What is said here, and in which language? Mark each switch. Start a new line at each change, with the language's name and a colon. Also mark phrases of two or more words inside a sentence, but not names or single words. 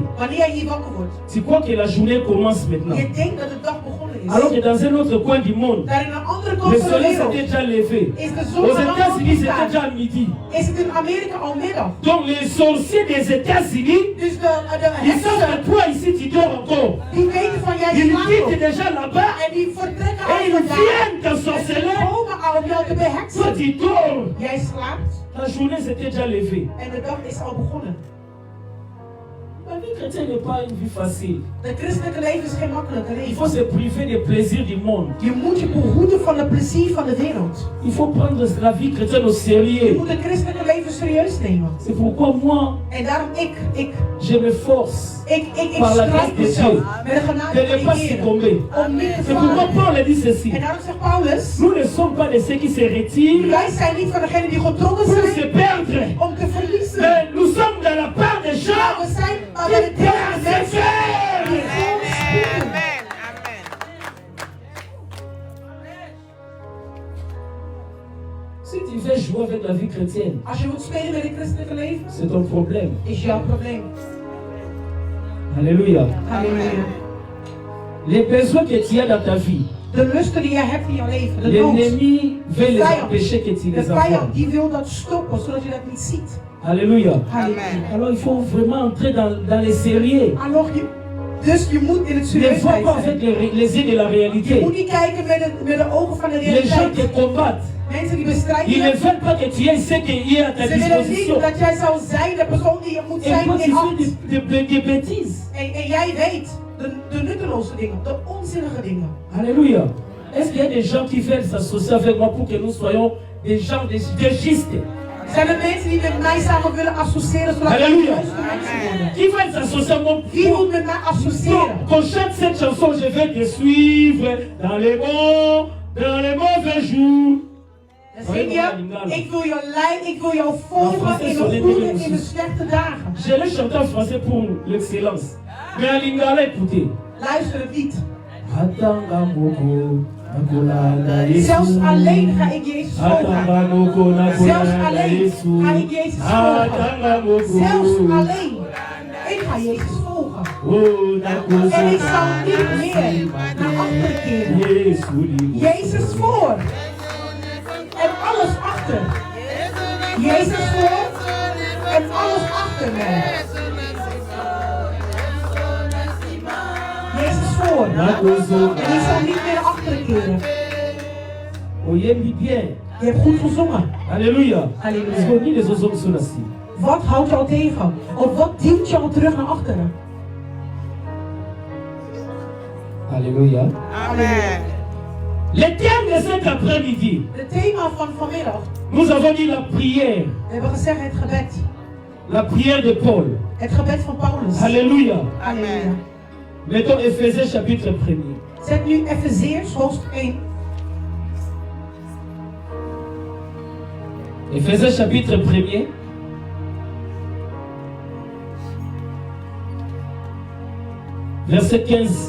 Dutch: wanneer jij hier wakker wordt,
French: tu crois que la journée commence maintenant.
Dutch: je denkt dat de dag begonnen is.
French: Alors que dans un autre coin du monde,
Dutch: Daar in een andere
French: le
Dutch: kant van de
French: soleil s'était
Dutch: wereld
French: déjà levé.
Dutch: is de zon
French: Aux
Dutch: al lang
French: États-Unis, c'était
Dutch: opgestaan.
French: déjà midi.
Dutch: Is het in Amerika al middag.
French: Donc les sorciers des États-Unis,
Dutch: Dus de
French: ils savent
Dutch: heksen,
French: que toi ici tu dors encore.
Dutch: die weten van jij
French: Ils
Dutch: slaapt
French: quittent
Dutch: nog.
French: déjà là-bas
Dutch: En die vertrekken
French: et
Dutch: al
French: ils
Dutch: vandaan.
French: viennent
Dutch: En
French: t'ensorceler.
Dutch: die komen al om jou te
French: Toi
Dutch: beheksen.
French: tu dors.
Dutch: Jij slaapt
French: La journée s'était déjà levée.
Dutch: en de dag is al begonnen.
French: La vie chrétienne n'est pas une vie facile.
Dutch: De christelijke leven is geen makkelijke
French: Il faut
Dutch: leven.
French: se priver des plaisirs du monde.
Dutch: Je moet je behoeden van het plezier van de wereld.
French: Il faut prendre la vie chrétienne au
Dutch: Je
French: sérieux.
Dutch: moet het christelijke leven serieus nemen.
French: C'est pourquoi moi,
Dutch: En daarom
French: je m'efforce
Dutch: ik
French: Par la
Dutch: strijd
French: grâce de
Dutch: mezelf
French: Dieu
Dutch: met de
French: de
Dutch: genade
French: ne
Dutch: van
French: pas
Dutch: de Heer.
French: succomber.
Dutch: Om niet te
French: C'est pourquoi
Dutch: vallen.
French: Paul a dit ceci.
Dutch: En daarom zegt Paulus,
French: Nous ne sommes pas de ceux qui se retirent
Dutch: wij zijn niet van degenen die getrokken
French: pour se
Dutch: zijn
French: perdre.
Dutch: om te verliezen.
French: Mais nous sommes dans la part des
Dutch: Maar
French: gens
Dutch: we zijn bij
French: qui
Dutch: de tegen de mensen
French: persévèrent.
Dutch: die gewoon spieren.
French: Amen. Amen. Si tu veux jouer avec la vie chrétienne,
Dutch: Als je moet spelen met het christelijke leven,
French: c'est ton problème.
Dutch: is jouw probleem.
French: Alléluia.
Dutch: Halleluja.
French: Les besoins que tu as dans ta vie,
Dutch: De lusten die je hebt in jouw leven, de nood.
French: l'ennemi veut les
Dutch: Vijand.
French: empêcher que tu
Dutch: De
French: les avoir.
Dutch: vijand die wil dat stoppen, zodat je dat niet ziet.
French: Alléluia.
Dutch: Halleluja.
French: Alors il faut vraiment entrer dans les sérieux.
Dutch: Alors Dus je moet in het
French: Ne
Dutch: serieus
French: vois pas
Dutch: zijn.
French: avec les yeux de la
Dutch: Je
French: réalité.
Dutch: moet niet kijken met de ogen van de
French: Les gens te
Dutch: realiteit.
French: combattent.
Dutch: Mensen die bestrijden
French: Ils ne
Dutch: je.
French: veulent pas que tu aies ce qui est à ta
Dutch: Ze willen niet
French: disposition.
Dutch: dat jij zou zijn de persoon die je moet
French: Et
Dutch: zijn
French: toi, tu
Dutch: in
French: fais
Dutch: acht.
French: des bêtises.
Dutch: En jij weet de nutteloze dingen, de onzinnige dingen.
French: Alléluia. Est-ce qu'il y a des gens qui veulent s'associer avec moi pour que nous soyons des gens de gistes?
Dutch: Zijn er mensen die met mij samen willen associëren zodat wij Halleluja. juiste mensen worden?
French: Qui veulent s'associer avec moi
Dutch: Wie wil met mij associëren?
French: Qu'on chante cette chanson, je vais te suivre dans les bons, dans les mauvais jours.
Dutch: Dan zing je, ik wil jou leiden, ik wil jou volgen in de goede en in de slechte dagen.
French: Je l'ai chanté en français pour l'excellence. Mais en lingala, écoutez.
Dutch: Luister het niet.
Lingala: Atanga moko, nakolanda Yesu.
Dutch: Zelfs alleen ga ik Jezus
Lingala: Atanga
Dutch: volgen.
Lingala: moko,
Dutch: Zelfs
Lingala: nakolanda
Dutch: alleen
Lingala: Yesu.
Dutch: ga ik Jezus
Lingala: Atanga
Dutch: volgen.
Lingala: moko.
Dutch: Zelfs alleen. Ik ga Jezus volgen.
Lingala: Oh, nakozo.
Dutch: En ik zal niet meer naar achteren keren.
Lingala: Yesu ligo.
Dutch: Jezus voor. En alles achter. Jezus voor. En alles achter mij. Jezus voor.
Lingala: Nakozo.
Dutch: En ik zal niet meer naar achteren keren.
Lingala: Oyembi bien.
Dutch: Je hebt goed gezongen.
French: Alléluia. Alléluia. Est-ce qu'on dit les autres sur la cible?
Dutch: Wat houdt jou tegen? Of wat duwt jou terug naar achteren?
French: Alléluia. Amen. Le thème de cet après-midi,
Dutch: Het thema van vanmiddag.
French: nous avons dit la prière.
Dutch: We hebben gezegd het gebed.
French: La prière de Paul.
Dutch: Het gebed van Paulus.
French: Alléluia.
Dutch: Halleluja.
French: Mettons Éphésiens chapitre 1er.
Dutch: Zet nu Efeziërs hoofdstuk 1.
French: Éphésiens chapitre 1er. Verset 15.